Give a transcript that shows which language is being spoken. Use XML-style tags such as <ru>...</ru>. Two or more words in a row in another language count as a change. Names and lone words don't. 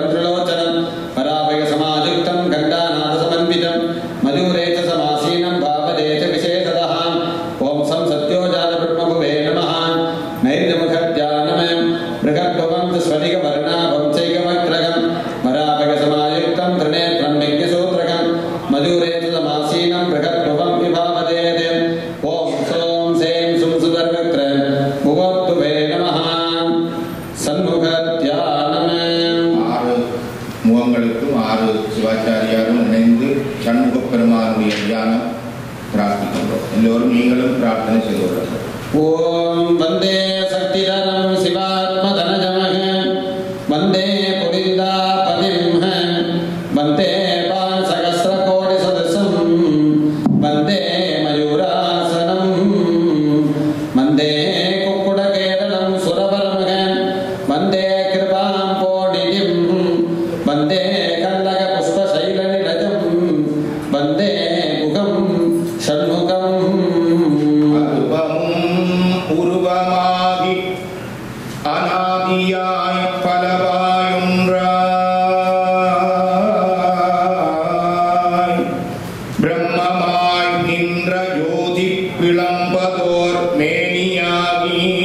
<sa>त्रिलोचनं वराभजसमायुक्तं गण्डानाथसमन्वितं मयूरेचसमासीनं भावदेशविशेषतः ॐ सं सत्योजातब्रह्मभुवे नमः नैर्यमुखध्यानमे बृहद्भुवं स्फटिकवर्णाभं चैकभक्त्रकं वराभजसमायुक्तं त्रिनेत्रं यज्ञसूत्रकं मयूरेचसमासीनं बृहद्भुवं विभावदेते ॐ सों सें सुं सुदर्वक्त्र भुवद्भुवे नमः सन्मुखध्यानमे</sa> <ta>ஆறு முகங்களுக்கும் ஆறு சிவாச்சாரியாரும் இணைந்து சண்முக பெருமானுடைய தியானம் பிரார்த்திக்கின்றோம். எல்லோரும் நீங்களும் பிரார்த்தனை செய்து கொள்ளுங்கள்.</ta> <sa>ॐ वन्दे शक्तिधरं शिवात्मधनजमः वन्दे पुलिन्दापतिं वन्दे पांसहस्रकोटिसदृशं वन्दे मयूरासनं वन्दे कुक्कुटकेतनं सुरवरं वन्दे कृपां पोडितिं वन्दे कल्लकपुष्पशैलनिरजं वन्दे मुखं षण्मुखम्</sa> <ta>உருவமாகி அநாதியாய் பலவாயொன்றாய் பிரம்மமாய் நின்ற ஜோதி விளம்பதோர் மேனியாகி</ta>